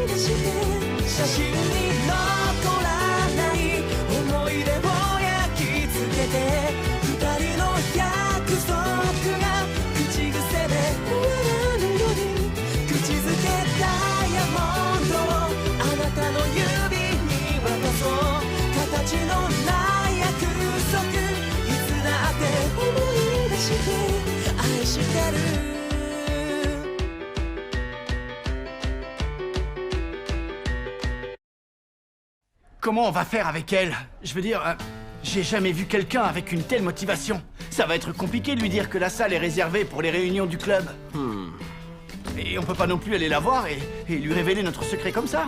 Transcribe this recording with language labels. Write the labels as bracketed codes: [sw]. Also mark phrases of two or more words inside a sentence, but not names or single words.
[ja] 出して写真に残らない思い出を焼き付けて二人の約束が口癖で終わらぬように口づけダイヤモンドをあなたの指に渡そう形のない約束いつだって思い出して愛してる [fr] Comment on va faire avec elle? Je veux dire, j'ai jamais vu quelqu'un avec une telle motivation. Ça va être compliqué de lui dire que la salle est réservée pour les réunions du club. Et on peut pas non plus aller la voir et lui révéler notre secret comme ça.